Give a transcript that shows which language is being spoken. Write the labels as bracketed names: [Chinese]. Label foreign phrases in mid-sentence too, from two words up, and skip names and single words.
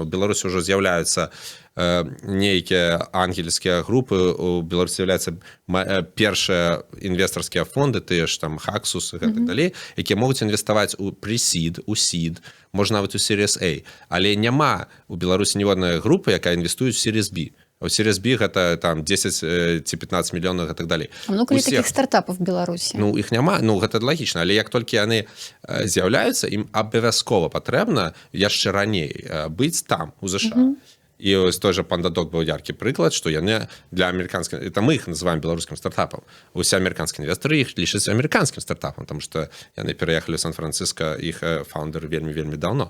[Belarusian] У Беларусі ўжо з'яўляюцца нейкія ангельскія групы, у Беларусі з'яўляюцца першыя інвестарскія фонды, тыя ж там Хаксус і гэтак далей, якія могуць інвеставаць у pre-seed, у seed, можна нават у [English] Series A, [Belarusian] але няма у Беларусі ніводнай групы, якая інвестуе ў [English] Series B. [Belarusian] У [English] Series B [Belarusian] гэта там 10 ці 15 мільёнаў і так далей. [Russian] А много ли таких стартапов в Беларусі? [Belarusian] Ну, іх няма, ну, гэта лагічна, але як толькі яны з'яўляюцца, ім абавязкова патрэбна яшчэ раней быць там, у ЗША. І ось той же PandaDoc быў яркі прыклад, што яны для амерыканскіх, это мы іх называем беларускім стартапам. Усе амерыканскія інвестары іх лічаць амерыканскім стартапам, тому што яны пераехалі ў Сан-Францыска, іх фаундер вельмі даўно.